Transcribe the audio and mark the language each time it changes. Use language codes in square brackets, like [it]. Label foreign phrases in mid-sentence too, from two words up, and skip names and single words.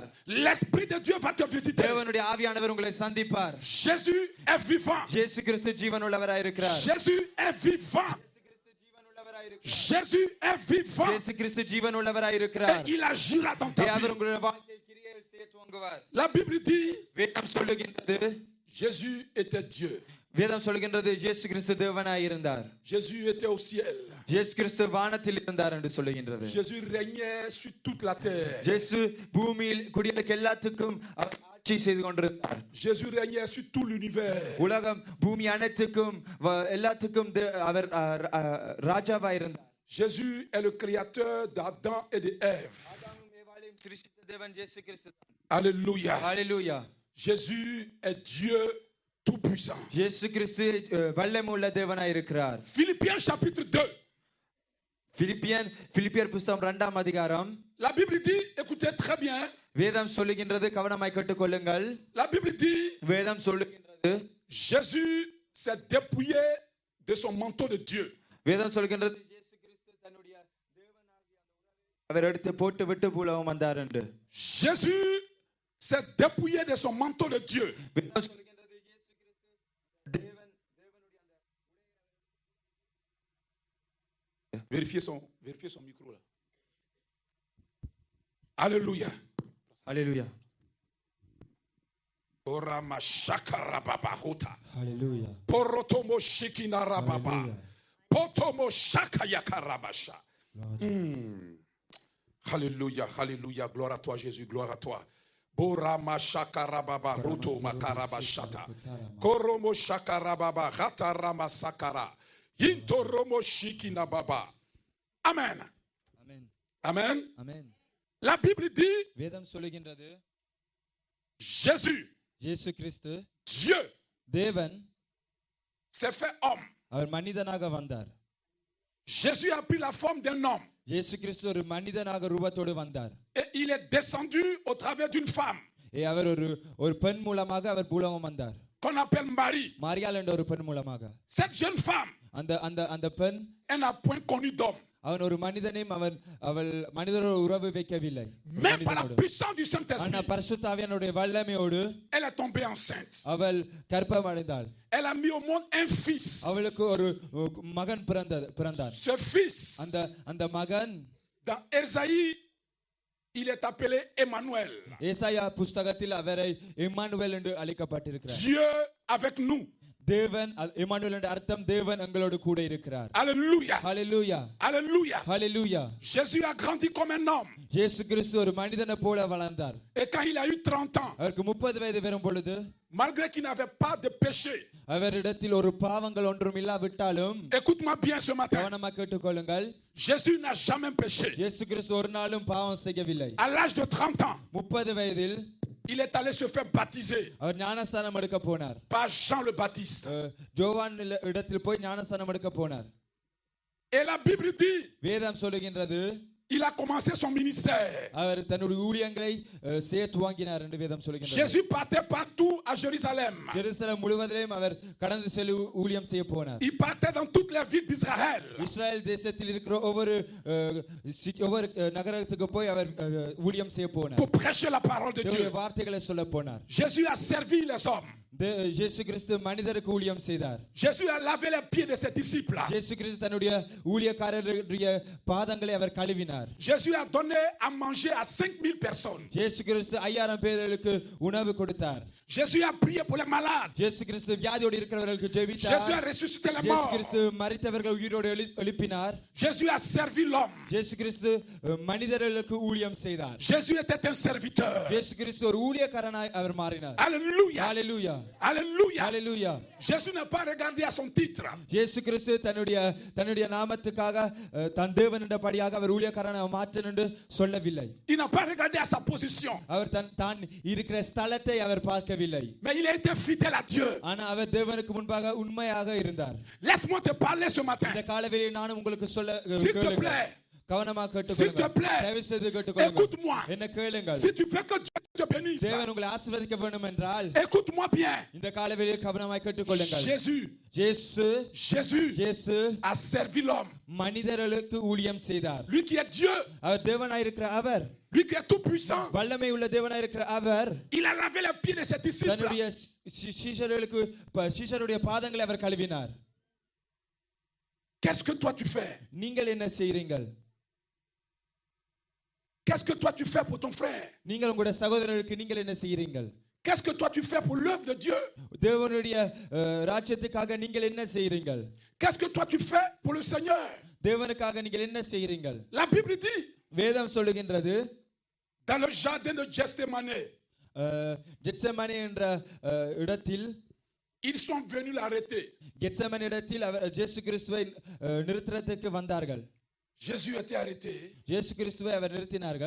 [fr] L'Esprit de Dieu va te visiter. [ta] தேவனுடைய ஆவியானவர் உங்களை சந்திப்பார். [fr] Jésus est vivant. [ta] இயேசு கிறிஸ்து ஜீவனுள்ளவராய் இருக்கிறார். [fr] Jésus est vivant. Jésus est vivant. [ta] இயேசு கிறிஸ்து ஜீவனுள்ளவராய் இருக்கிறார். [fr] Et il agira dans ta [ta] அவர் [fr] vie. [ta] உங்களுடைய வாழ்க்கையை கிரியைகள் செய்ய துவங்குவார். [fr] La Bible dit, [ta] வேதம் சொல்லுகின்றது, [fr] Jésus était Dieu. [ta] வேதம் சொல்லுகின்றது இயேசு கிறிஸ்து தேவனாய் இருந்தார். [fr] Jésus était au ciel. [ta] இயேசு கிறிஸ்து வானத்தில் இருந்தார் என்று சொல்லுகின்றது. [fr] Jésus régnait sur toute la terre. [ta] இயேசு பூமியில் குடியிருக்க எல்லாத்துக்கும் ஆட்சி செய்து கொண்டிருந்தார். [fr] Jésus régnait sur tout l'univers. [ta] உலகம் பூமி அனைத்துக்கும் எல்லாத்துக்கும் அவர் ராஜாவாய் இருந்தார். [fr] Jésus est le créateur d'Adam et d'Ève. Alléluia. Alléluia. Jésus est Dieu tout-puissant. [ta] இயேசு கிறிஸ்து வல்லமையுள்ள தேவனாய் இருக்கிறார். [fr] Philippiens chapitre 2. [ta] பிலிப்பியர் புத்தகம் 2ஆம் அதிகாரம். [fr] La Bible dit, écoutez très bien. [ta] வேதம் சொல்லுகின்றது, கவனமாய் கேட்டுக்கொள்ளுங்கள். [fr] La Bible dit, [ta] வேதம் சொல்லுகின்றது, [fr] Jésus s'est dépouillé de son manteau de Dieu. [ta] வேதம் சொல்லுகின்றது, இயேசு கிறிஸ்து தன்னுடைய தேவனாகிய அவர் எடுத்து போட்டு விட்டு பூலோகம் வந்தார் என்று. [fr] Jésus s'est dépouillé de son manteau de Dieu. [ta] வேதம் சொல்லுகின்றது, இயேசு கிறிஸ்து தேவனுடைய [fr] Vérifiez son micro là. Alléluia. Alléluia. Orama shakarababa hota. Hallelujah. Porotomo shikinarababa. Hallelujah. Potomo shakayakarabasha. Lord. Alléluia, alléluia. Gloire à toi, Jésus, gloire à toi. Borama shakarababa ruto makarabashata. Koromo shakarababa ratarama sakara. Yintoromo shikinababa. Amen. Amen. Amen. Amen. La Bible dit [ta] வேதம் சொல்லுகின்றது [fr] Jésus, [ta] இயேசு கிறிஸ்து [fr] Dieu, [ta] தேவன் [fr] s'est fait homme. [ta] அவர் மனிதனாக வந்தார். [fr] Jésus a pris la forme d'un homme. [ta] இயேசு கிறிஸ்து ஒரு மனிதனாக ரூபத்தோடு வந்தார். [fr] Et il est descendu au travers d'une femme [ta] அவர் ஒரு பெண் மூலமாக அவர் பூலோகம் வந்தார். [fr] qu'on appelle Marie. [ta] மாரியாள் என்ற ஒரு பெண் மூலமாக. [fr] Cette jeune femme, [ta] அந்த பெண் [fr] elle n'a point connu d'homme. [ta] அவன் ஒரு மனிதனையும் அவள் மனிதரோடு உறவு வைக்கவில்லை. [fr] Même par la puissance du [ta] ஆனா [fr] Saint-Esprit, [ta] பரிசுத்த ஆவியானவருடைய வல்லமையோடு [fr] elle est tombée enceinte. [ta] அவள் கர்ப்பம் அடைந்தாள். [fr] Elle a mis au monde un fils. [ta] அவளுக்கு ஒரு மகன் பிறந்தார். [fr] Ce fils, [ta] அந்த மகன் [fr] dans Ésaïe, il est appelé Emmanuel. [ta] ஏசாயா புஸ்தகத்தில் அவரை இம்மானுவேல் என்று அழைக்கப்பட்டிருக்கிறார். [fr] Dieu avec nous. [ta] தேவன் இம்மானுவேல் என்ற அர்த்தம் தேவன் எங்களோடு கூட இருக்கிறார். [fr] Alléluia. [ta] ஹல்லேலூயா. [fr] Alléluia. [ta] ஹல்லேலூயா. [fr] Jésus a grandi comme un homme. [ta] இயேசு கிறிஸ்து ஒரு மனிதனை போல வளர்ந்தார். [fr] Et quand il a eu 30 ans, [ta] அவருக்கு 30 வயது வரும் பொழுது [fr] malgré qu'il n'avait pas de péché, [ta] அவரிடத்தில் ஒரு பாவங்கள் ஒன்றும் இல்லாவிட்டாலும் [fr] écoute-moi bien ce matin, [ta] கவனமாக கேட்டுக்கொள்ளுங்கள். [fr] Jésus n'a jamais péché. [ta] இயேசு கிறிஸ்து ஒரு நாளும் பாவம் செய்யவில்லை. [fr] À l'âge de 30 ans, [ta] 30 வயதில் [fr] il est allé se faire baptiser [ta] அவர் ஞானஸ்நானம் எடுக்க போனார். [fr] par Jean le Baptiste. [ta] ஜோவான் இடத்தில் போய் ஞானஸ்நானம் எடுக்க போனார். [fr] Et la Bible dit, [ta] வேதம் சொல்லுகின்றது [fr] il a commencé son ministère. [ta] அவர் தன்னுடைய ஊழியங்களை செய்ய துவங்கினார் என்று வேதம் சொல்லுகின்றது. [fr] Jésus partait partout à Jérusalem. [ta] ஜெருசலேம் முழுவதிலும் அவர் கடந்து சென்று ஊழியம் செய்ய போனார். [fr] Il partait dans toutes les villes d'Israël. [ta] இஸ்ரவேல் தேசத்தில் இருக்கிற ஒவ்வொரு நகரத்துக்கு போய் அவர் ஊழியம் செய்ய போனார். [fr] Pour prêcher la parole de Dieu. [ta] வார்த்தைகளை சொல்ல போனார். [fr] Jésus a servi les hommes. [ta] இயேசு கிறிஸ்து மனிதருக்கு ஊழியம் செய்தார். [fr] Jésus a lavé les pieds de ses disciples. [ta] இயேசு கிறிஸ்து தன்னுடைய ஊழியக்காரருடைய பாதங்களை அவர் கழுவினார். [fr] Jésus a donné à manger à 5000 personnes. [ta] இயேசு கிறிஸ்து 5000 பேருக்கு உணவு கொடுத்தார். [fr] Jésus a prié pour les malades. [ta] இயேசு கிறிஸ்து வியாதியோடு இருக்கிறவர்களுக்கு ஜெபித்தார். [fr] Jésus a ressuscité les [ta] இயேசு [fr] morts. [ta] கிறிஸ்து மரித்தவர்கள் உயிரோடு எழுப்பினார். [fr] Jésus a servi l'homme. [ta] இயேசு கிறிஸ்து மனிதர்களுக்கு ஊழியம் செய்தார். [fr] Jésus était un serviteur. [ta] இயேசு கிறிஸ்து ஒரு ஊழியக்காரனாய் அவர் மாறினார். [fr] Alléluia. [ta] ஹalleluya. [fr] Alléluia. [ta] ஹalleluya. [fr] Jésus n'a pas regardé à son titre. [ta] இயேசு கிறிஸ்து தன்னுடைய நாமத்துக்காக தன் தேவன் என்றபடியாக அவர் ஊழியக்காரனாக மாற்றணும் என்று சொல்லவில்லை. [fr] Il n'a pas regardé à sa position. [ta] அவர் தான் இருக்கிற ஸ்தலத்தை அவர் பார்க்கவில்லை. [fr] Mais il a été fidèle à Dieu. [ta] ஆனா அவர் தேவனுக்கு முன்பாக உண்மையாக இருந்தார். [fr] Laisse-moi te parler ce matin. [ta] இந்த காலவேளையில் நான் உங்களுக்கு சொல்ல [fr] S'il te plaît. [ta] கவனமாக [fr] S'il te plaît. [ta] கேட்டுக்கொள்ளுங்கள். [fr] Écoute-moi. [ta] என்ன கேளுங்கள். [fr] Si tu veux que Dieu te bénisse, [ta] தேவன் உங்களை ஆசீர்வதிக்க வேண்டும் என்றால் [fr] écoute-moi bien. [ta] இந்த காலவேளையில் கவனமாக கேட்டுக்கொள்ளுங்கள். [fr] Jésus a servi l'homme. [ta] மனிதர்களுக்கு ஊழியம் செய்தார். [fr] Lui qui est Dieu. [ta] அவர் தேவனாய் இருக்கிற அவர். [fr] Lui qui est tout puissant. [ta] வல்லமை உள்ள தேவனாய் இருக்கிற அவர். [fr] Il a lavé les pieds de ses disciples. [ta] தன்னுடைய சீஷருடைய பாதங்களை அவர் கழுவினார். [fr] Qu'est-ce que toi tu fais? [ta] நீங்கள் என்ன செய்றீங்கள்? [fr] Qu'est-ce que toi tu fais pour ton frère? [ta] நீங்கள் உங்களுடைய சகோதரருக்கு நீங்கள் என்ன செய்றீங்கள்? [fr] Qu'est-ce que toi tu fais pour l'œuvre de Dieu? [ta] தேவனுடைய ராஜ்யத்துக்காக நீங்கள் என்ன செய்றீங்கள்? [fr] Qu'est-ce que toi tu fais pour le Seigneur? [ta] தேவனுக்காக நீங்கள் என்ன செய்றீங்கள்? [fr] La Bible dit, [ta] வேதம் சொல்லுகின்றது, [fr] dans le jardin de Gethsémane, [ta] கெத்செமனே என்ற இடத்தில் [fr] ils sont venus l'arrêter. [ta] கெத்செமனே இடத்தில் இயேசு கிறிஸ்துவை நிறுத்தறதுக்கு வந்தார்கள். [fr] Jésus était arrêté. [ta] இயேசு கிறிஸ்துவை அவர் நிறுத்தினார்கள்.